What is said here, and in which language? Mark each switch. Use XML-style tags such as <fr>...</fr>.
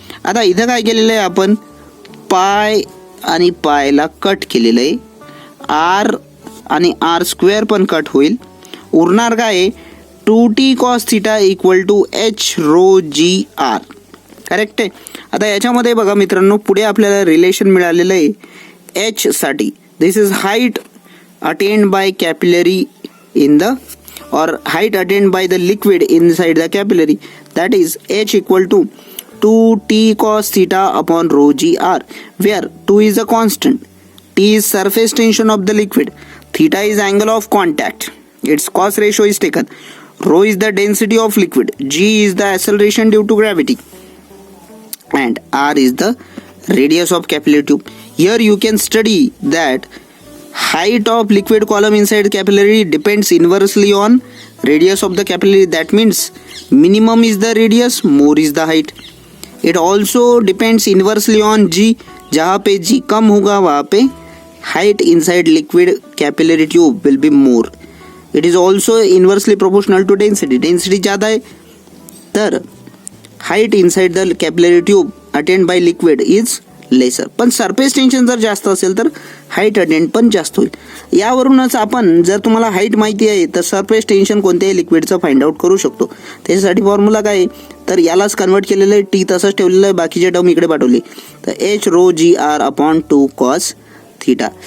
<mr>आता इथं काय केलेलं आहे आपण पाय आणि पायला कट केलेलं आहे. आर आणि आर स्क्वेअर पण कट होईल. उरणार काय 2t cos theta equal to H row G R. Correct आहे. आता याच्यामध्ये बघा मित्रांनो पुढे आपल्याला रिलेशन मिळालेलं आहे एच साठी.</mr> <en>This is height attend by capillary in the or height attained by the liquid inside the capillary, that is h equal to 2t cos theta upon rho g r, where 2 is a constant, t is surface tension of the liquid, theta is angle of contact, its cos ratio is taken, rho is the density of liquid, g is the acceleration due to gravity, and r is the radius of capillary tube. Here you can study that height of liquid column inside capillary depends inversely on radius of the capillary. That means minimum is the radius, more is the height. It also depends inversely on g.</en> <hi>जहाँ पे g कम होगा वहाँ पे</hi> <en>height inside liquid capillary tube will be more. It is also inversely proportional to density. Density</en> <hi>ज़्यादा है तर</hi> <en>height inside the capillary tube attained by liquid is lesser.</en> <mr>पण surface tension जर जास्त असेल तर हाईट अटेंड पण जास्त होईल. यावरूनच आपण जर तुम्हाला हाईट माहिती आहे तर सरफेस टेन्शन कोणत्याही लिक्विडचं फाइंड आउट करू शकतो. त्याच्यासाठी फॉर्म्युला काय आहे तर यालाच कन्वर्ट केलेलं आहे. टी तसंच ठेवलेलं आहे, बाकीचे टर्म इकडे पाठवले. तर एच रो जी आर अपॉन 2 कॉस थिटा.</mr>